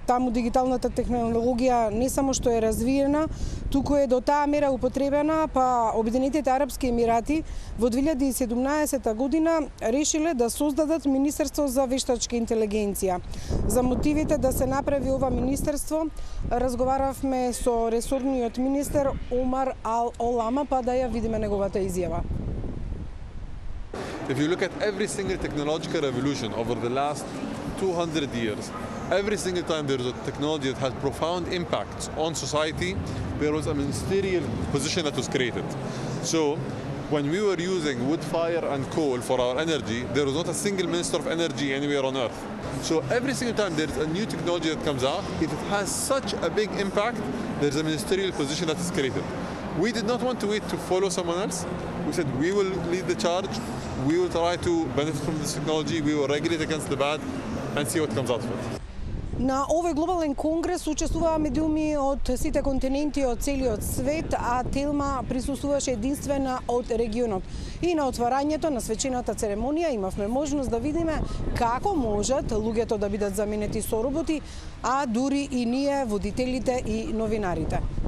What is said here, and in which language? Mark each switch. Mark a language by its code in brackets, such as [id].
[mk] Таму дигиталната технологија не само што е развиена, туку е до таа мера употребена, па Обединетите арапски емирати во 2017 година решиле да создадат Министерство за вештачка интелигенција. За мотивите да се направи ова министерство, разговаравме со ресорниот министер Омар Ал-Олама, па да ја видиме неговата изјава. [en] If you look at every single technological revolution over the last 200 years, every single time there is a technology that has profound impacts on society, there was a ministerial position that was created. So when we were using wood, fire and coal for our energy, there was not a single minister of energy anywhere on earth. So every single time there is a new technology that comes out, if it has such a big impact, there is a ministerial position that is created. We did not want to wait to follow someone else. We said we will lead the charge, we will try to benefit from this technology, we will regulate against the bad and see what comes out of it. [mk] На овој глобален конгрес учествуваа медиуми од сите континенти од целиот свет, а Телма присуствуваше единствена од регионот. И на отварањето на свечената церемонија имавме можност да видиме како можат луѓето да бидат заменети со роботи, а дури и ние, водителите и новинарите.